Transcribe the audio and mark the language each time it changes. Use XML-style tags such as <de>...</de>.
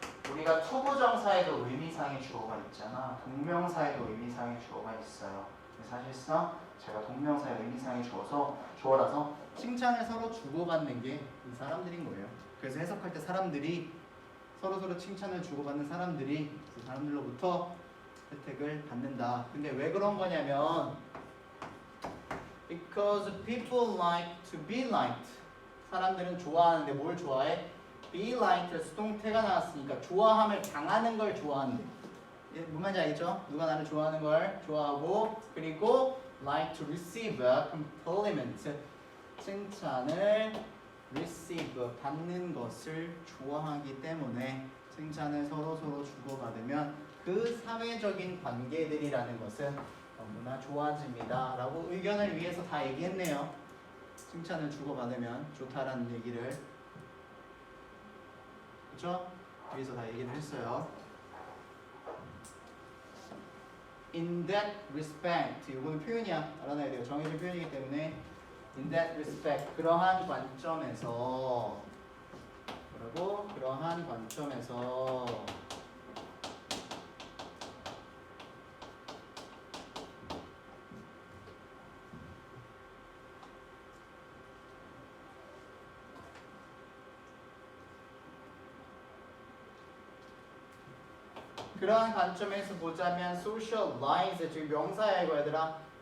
<ko>우리가 투부정사에도 의미상의 주어가 있잖아. 동명사에도 의미상의 주어가 있어요. 사실상 제가 동명사의 의미상의 주어라서 칭찬을 서로 주고받는 게 이 사람들인 거예요. 그래서 해석할 때 사람들이 서로 칭찬을 주고받는 사람들이 그 사람들로부터 혜택을 받는다. 근데 왜 그런 거냐면</ko> <en>because people like to be liked.</en> <ko>사람들은 좋아하는데 뭘 좋아해?</ko> <en>be liked</en> <ko>수동태가 나왔으니까 좋아함을 당하는 걸 좋아한대. 무슨 말인지 알겠죠? 누가 나를 좋아하는 걸 좋아하고 그리고</ko> <en>like to receive compliment</en> <ko>칭찬을 receive 받는 것을 좋아하기 때문에 칭찬을 서로 주고받으면 그 사회적인 관계들이라는 것은 너무나 좋아집니다 라고 의견을 위해서 다 얘기했네요. 칭찬을 주고받으면 좋다라는 얘기를, 그렇죠? 위에서 다 얘기를 했어요.</ko> <en>In that respect,</en> <ko>이거는 표현이야. 알아놔야 돼요. 정해진 표현이기 때문에</ko> <en>in that respect,</en> <ko>그러한 관점에서 뭐라고? 그러한 관점에서 그러한 관점에서 보자면 socialize, 지금 명사야 이거 얘들아.</ko>